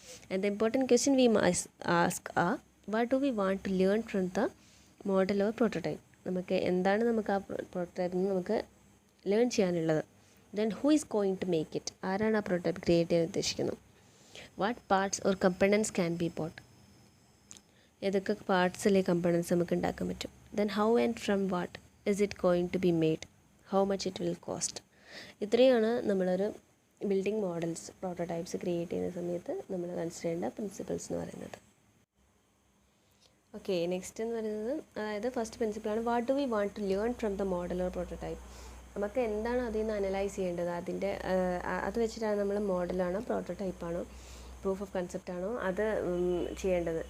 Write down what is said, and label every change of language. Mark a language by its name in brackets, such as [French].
[English] And the important question we ask are, what do we want to learn from the model or prototype. [Malayalam] നമുക്ക് എന്താണ് നമുക്ക് ആ പ്രോട്ടോടൈപ്പിൽ നിന്ന് നമുക്ക് ലേൺ ചെയ്യാനുള്ളത്. [English] then who is going to make it, [Malayalam] ആരാണ് ആ പ്രോട്ടോടൈപ്പ് ക്രിയേറ്റ് ചെയ്യാൻ ഉദ്ദേശിക്കുന്നത്. [English] what parts or components can be bought, [Malayalam] ഏതൊക്കെ പാർട്സ് അല്ലെങ്കിൽ കമ്പണൻസ് നമുക്ക് ഉണ്ടാക്കാൻ പറ്റും. [English] Then how and from what is it going to be made, how much it will cost. [Malayalam] ഇത്രയാണ് നമ്മളൊരു ബിൽഡിംഗ് മോഡൽസ് പ്രോട്ടോടൈപ്സ് ക്രിയേറ്റ് ചെയ്യുന്ന സമയത്ത് നമ്മൾ കൺസിഡർ ചെയ്യേണ്ട പ്രിൻസിപ്പിൾസ് എന്ന് പറയുന്നത്. ഓക്കെ, നെക്സ്റ്റ് എന്ന് പറയുന്നത് അതായത് first പ്രിൻസിപ്പിളാണ് [English] What do we want to learn from the model or prototype. [Malayalam] നമുക്ക് എന്താണ് അതിൽ നിന്ന് അനലൈസ് ചെയ്യേണ്ടത്, അതിൻ്റെ അത് വെച്ചിട്ടാണ് നമ്മൾ മോഡലാണോ പ്രോട്ടോടൈപ്പാണോ പ്രൂഫ് ഓഫ് കൺസെപ്റ്റ് ആണോ അത് ചെയ്യേണ്ടത്.